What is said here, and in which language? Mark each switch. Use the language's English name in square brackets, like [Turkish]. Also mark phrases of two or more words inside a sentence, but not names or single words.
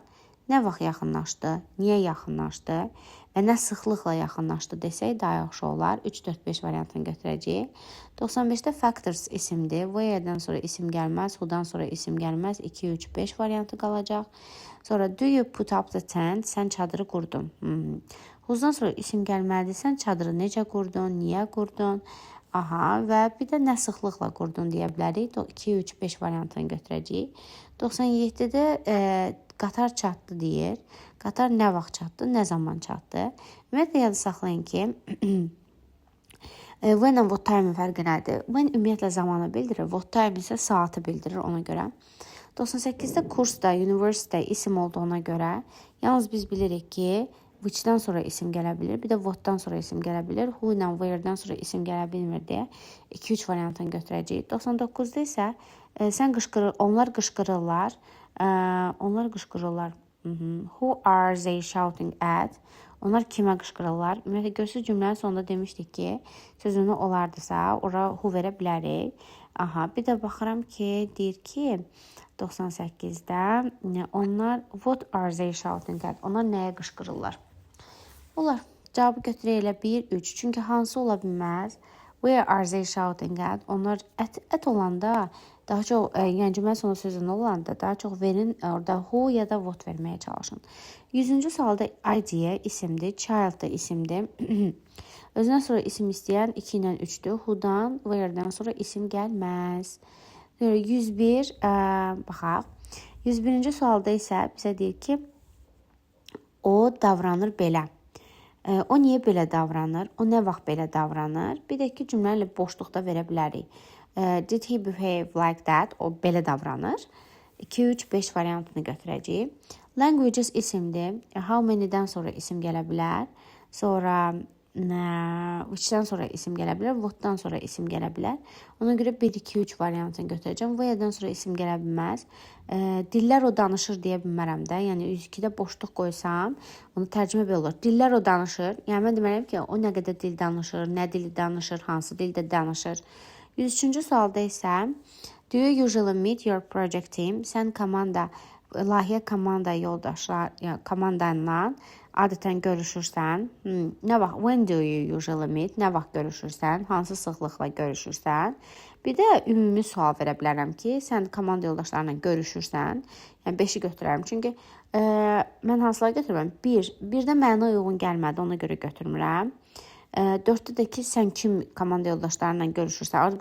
[Azerbaijani] Nə vaxt yaxınlaşdı? Niyə yaxınlaşdı? Və nə sıxlıqla yaxınlaşdı desək daha yaxşı olar. 3, 4, 5 variantını götürəcəyik. 95-də factors isimdir. Where-dən sonra isim gəlməz, who-dan sonra isim gəlməz. 2, 3, 5 variantı qalacaq. [English] Sonra do you put up the tent? [Azerbaijani] Sən çadırı qurdun. Whose-dan sonra isim gəlməlidir. Sən çadırı necə qurdun? Niyə qurdun? Və bir də nə sıxlıqla qurdun deyə bilərik. 2, 3, 5 variantını götürəcəyik. 97-də qatar çatdı deyir. Qatar nə vaxt çatdı? Nə zaman çatdı? Ümumiyyətlə yada saxlayın ki, [English] when and what time fərqi nədir? [Azerbaijani] When ümumiyyətlə zamanı bildirir. [English] What time [Azerbaijani] isə saatı bildirir ona görə. 98-də kursda, university isim olduğuna görə yalnız biz bilirik ki, which-dən sonra isim gələ bilir, bir də what-dan sonra isim gələ bilir, who ilə where-dən sonra isim gələ bilmir deyə 2-3 variantını götürəcəyik. 99-da isə onlar qışqırırlar. [English] Who are they shouting at? [Azerbaijani] Onlar kimə qışqırırlar? Ümumiyyətlə, görsüz cümlənin sonunda demişdik ki, sözünü olardısa, ora who verə bilərik. Bir də baxıram ki, deyir ki, 98-də onlar [English] what are they shouting at? [Azerbaijani] Onlar nəyə qışqırırlar? Olar. Cavabı götürək elə 1, 3. Çünki hansı ola bilməz? [English] Where are they shouting at? [Azerbaijani] Onlar ət olanda daha çox, yəni cümlə sonu sözünü olanda daha çox verin, orada who ya da what verməyə çalışın. 100-cü sualda idea isimdir, child da isimdir. Özündən sonra isim istəyən 2 ilə 3-dür. Who-dan, where-dən sonra isim gəlməz. 101, baxaq. 101-ci sualda isə bizə deyir ki, o davranır belə. O niyə belə davranır? O nə vaxt belə davranır? Bir də ki, cümlələ boşluqda verə bilərik. [English] Did he behave like that? [Azerbaijani] O belə davranır. 2, 3, 5 variantını götürəcəyik. Languages isimdir. [English] How many- [Azerbaijani] dən sonra isim gələ bilər. Sonra which-dən sonra isim gələ bilər, what-dan sonra isim gələ bilər. Ona görə 1, 2, 3 variantını götürəcəm. Where-dən sonra isim gələ bilməz. Dillər o danışır deyə bilmərəm də. Yəni 102-də boşluq qoysam, onu tərcümə belə olur. Dillər o danışır. Yəni mən deməliyəm ki, o nə qədər dil danışır, nə dili danışır, hansı dildə danışır. 103-cü sualda isə [English] do you usually meet your project team? [Azerbaijani] Sən layihə komanda yoldaşlar, yəni komandanla adətən görüşürsən. Nə vaxt? [English] When do you usually meet? [Azerbaijani] Nə vaxt görüşürsən? Hansı sıxlıqla görüşürsən? Bir də ümumi sual verə bilərəm ki, sən komanda yoldaşlarla görüşürsən. Yəni 5-i götürərəm. Çünki mən hansıları götürürəm? 1-də mənə uyğun gəlmədi, ona görə götürmürəm. 4-də də ki, sən kim komanda yoldaşlarla görüşürsən.